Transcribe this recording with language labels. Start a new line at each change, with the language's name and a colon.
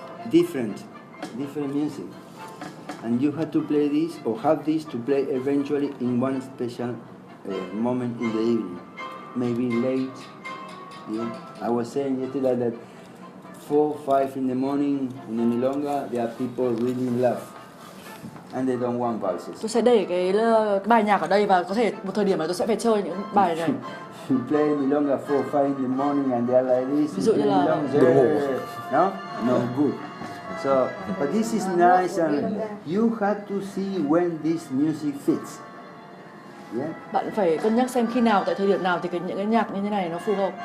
English: Different music. And you have to play this or have this to play eventually in one special moment in the evening. Maybe late. Yeah? I was saying yesterday that 4, 5 in the morning in the milonga, there are people really in love. And they don't want valses.
Vietnamese: Tôi sẽ để cái bài nhạc ở đây và có thể một thời điểm mà tôi sẽ phải chơi những bài này.
English: You play milonga 4, 5 in the morning and they are like this.
Vietnamese: Ví dụ như là
English: no, no good. So, but this is nice and you have to see when this music fits. Yeah.
Vietnamese: Bạn phải cân nhắc xem khi nào, tại thời điểm nào thì những cái nhạc như thế này nó phù hợp.